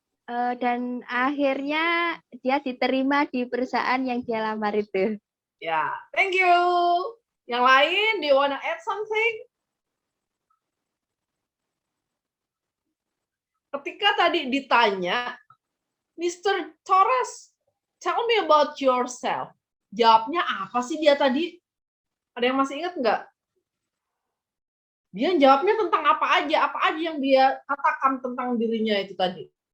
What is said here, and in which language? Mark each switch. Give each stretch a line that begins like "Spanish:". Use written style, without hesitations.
Indonesian: Dan akhirnya dia diterima di perusahaan yang dia lamar itu.
English: Yeah, thank you.
Indonesian: Yang lain,
English: do you want to add something?
Indonesian: Ketika tadi ditanya, Mr.
English: Torres, tell me about yourself.
Indonesian: Jawabnya apa sih dia tadi? Ada yang masih ingat nggak? Dia jawabnya tentang apa aja yang dia katakan tentang dirinya itu tadi.